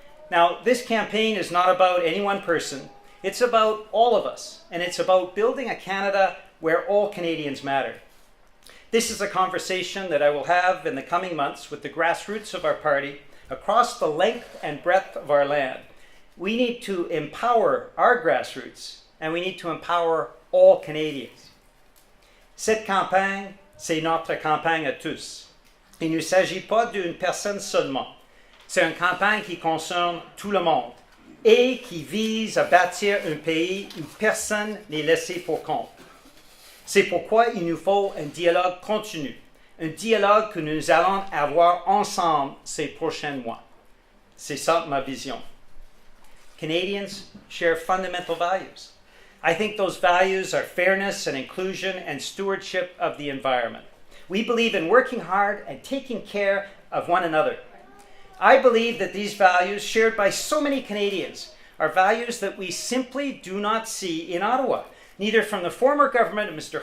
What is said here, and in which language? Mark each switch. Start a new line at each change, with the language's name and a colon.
English: Now, this campaign is not about any one person. It's about all of us, and it's about building a Canada where all Canadians matter. This is a conversation that I will have in the coming months with the grassroots of our party across the length and breadth of our land. We need to empower our grassroots, and we need to empower all Canadians.
French: Cette campagne, c'est notre campagne à tous. Il ne s'agit pas d'une personne seulement. C'est une campagne qui concerne tout le monde et qui vise à bâtir un pays où personne n'est laissé pour compte. C'est pourquoi il nous faut un dialogue continu, un dialogue que nous allons avoir ensemble ces prochains mois. C'est ça ma vision.
English: Canadians share fundamental values. I think those values are fairness and inclusion and stewardship of the environment. We believe in working hard and taking care of one another. I believe that these values, shared by so many Canadians, are values that we simply do not see in Ottawa, neither from the former government of Mr.